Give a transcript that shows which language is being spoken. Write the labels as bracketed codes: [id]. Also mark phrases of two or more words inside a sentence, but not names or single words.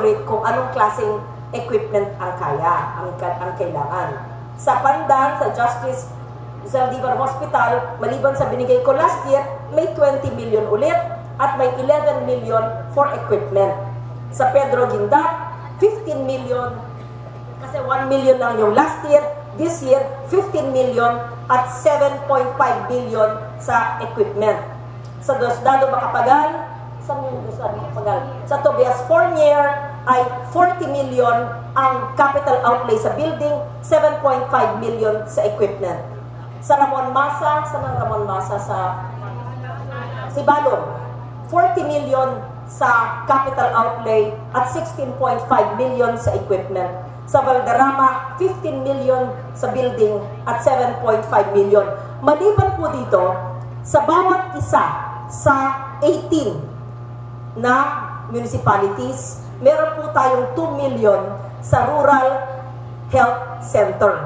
[tl] Rick, kung anong klaseng equipment ang kaya, ang kailangan. Sa Pandan, sa Justice Zaldivar Hospital, maliban sa binigay ko [en] last year, [tl] may 20 million ulit at may 11 million [en] for equipment. [tl] Sa Pedro Guinda, 15 million, kasi 1 million lang yung [en] last year, this year, [tl] 15 million at 7.5 billion sa equipment. Sa Diosdado Macapagal, sa Tobias Fournier ay 40 million ang [en] capital outlay [tl] sa building, 7.5 million sa equipment. Sa Ramon Masa, sa Sibalon, 40 million sa [en] capital outlay [tl] at 16.5 million sa equipment. Sa Valderrama, 15 million sa building at 7.5 million. Maliban po dito, sa bawat isa sa 18 na municipalities, meron po tayong 2 million sa rural health center.